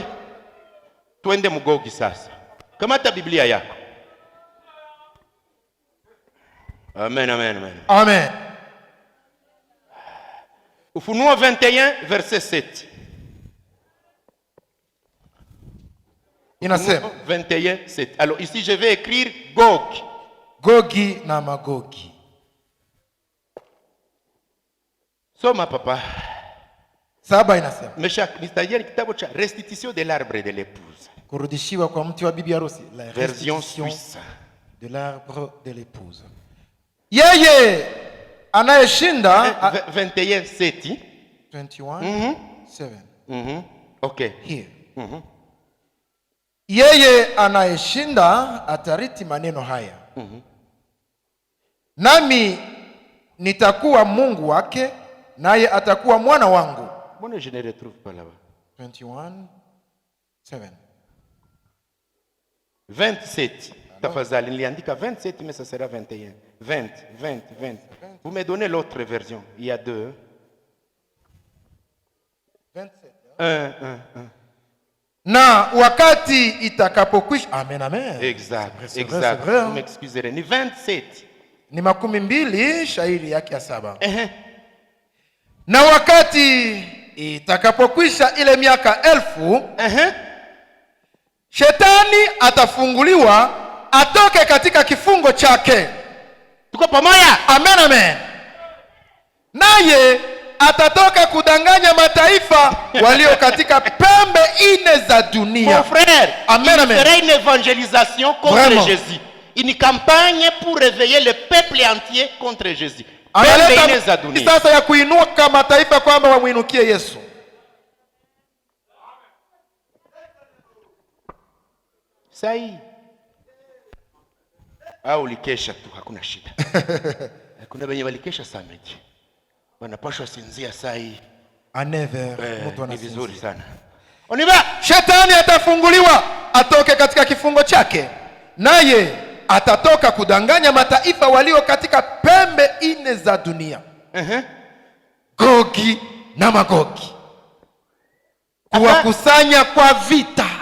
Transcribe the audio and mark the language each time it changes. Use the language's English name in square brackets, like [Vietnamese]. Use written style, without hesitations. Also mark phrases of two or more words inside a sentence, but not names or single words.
[Swahili] Twende Mgogi sasa. Kamata Biblia yako. Amen. Ufunuo 21 verset 7. Inasema 21 7. [French] Alors ici je vais écrire Gog. [Swahili] Gogi na Magogi. Soma papa. 7 inasema. [French] C'est-à-dire [Swahili] kitabu cha [French] restitution de l'arbre de l'épouse. [Swahili] Kurudishiwa kwa mti wa bibi harusi. [French] La version suisse de l'arbre de l'épouse. [Swahili] Yeye anayeshinda 21 7. 21 7. [English] Okay. Here. [Swahili] Yeye anayeshinda atariti maneno haya. Nami nitakuwa Mungu wake, naye atakuwa mwana wangu. [French] Mbona je ne retrouve pas là-bas? 21 7. 27. [Swahili] Tafadhali niliandika [French] 27 mais ça sera 21. 20. Vous me donnez l'autre version. Il y a deux. 27. 1. [Swahili] Na wakati itakapokwisha. Amen. [French] Exact. Vous m'excuserez. [Swahili] Ni 27. Ni 12 shairi yake ya 7. Na wakati itakapokwisha ile miaka 1000, Shetani atafunguliwa atoke katika kifungo chake. Tuko pamoja? Amen. Naye atatoka kudanganya mataifa walio katika pembe 4 za dunia. [French] Mon frère, amen. Il fera une évangélisation contre Jésus. Une campagne pour réveiller le peuple entier contre Jésus. [Swahili] Pembe 4 za dunia. Sasa ya kuinua kama mataifa kwamba wamuinukie Yesu. Sai. Au likesha tu hakuna shida. Kuna wenye walikesha samedi. Wanapashwa sinzia sai. A 9h mtu ni vizuri sana. [French] On y va. [Swahili] Shetani atafunguliwa atoke katika kifungo chake. Naye atatoka kudanganya mataifa walio katika pembe 4 za dunia. Gogi na Magogi. Kuwakusanya kwa vita.